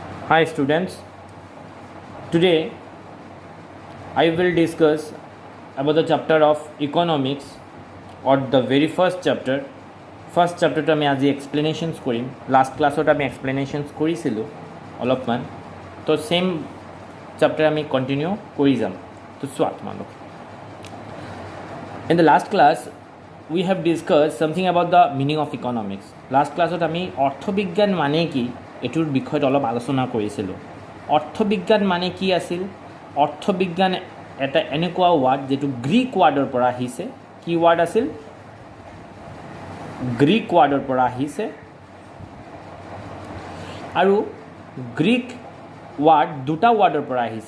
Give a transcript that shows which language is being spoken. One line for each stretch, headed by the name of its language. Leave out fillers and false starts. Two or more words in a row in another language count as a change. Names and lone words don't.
English: Hi students, today I will discuss about the chapter of economics or the very first chapter. First chapter
Assamese: to আমি আজি explanations কৰিম.
English: Last class
Assamese: ত আমি explanations কৰিছিলো অলপমান. তো
English: same chapter
Assamese: আমি continue কৰি যাম. তো চোৱা তোমালোক.
English: In the last class we have discussed something about the meaning of economics. Last class
Assamese: ত আমি অৰ্থবিজ্ঞান মানে কি এটোৰ বিষয়ত অলপ আলোচনা কৰিছিলোঁ. অৰ্থবিজ্ঞান মানে কি আছিল? অৰ্থবিজ্ঞান এটা এনেকুৱা ৱাৰ্ড যেটো গ্ৰীক ৱাৰ্ডৰ পৰা আহিছে. কি ৱাৰ্ড আছিল? গ্ৰীক ৱাৰ্ডৰ পৰা আহিছে. আৰু গ্ৰীক ৱাৰ্ড দুটা ৱাৰ্ডৰ পৰা আহিছে.